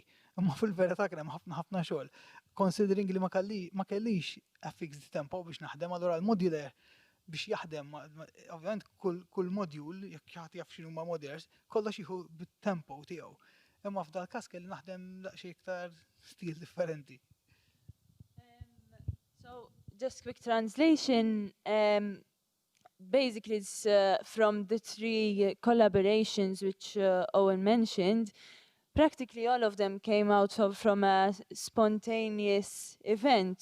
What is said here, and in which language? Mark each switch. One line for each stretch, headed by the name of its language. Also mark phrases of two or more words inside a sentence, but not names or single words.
Maltese: Imma fil-verità kien hemm ħafna xogħol. Considering li ma kellix
English: a fixed tempo
Maltese: biex naħdem, allura l-modular biex jaħdem, ovvjament kull module, jekk ħadd jaf x'inhuma modulars, kollox jieħu bit-tempo tiegħu. Imma f'dal każ kelli naħdem daqsxejn iktar stil differenti.
English: So just quick translation. Basically, it's from the three collaborations which Owen mentioned. Practically all of them came out from a spontaneous event.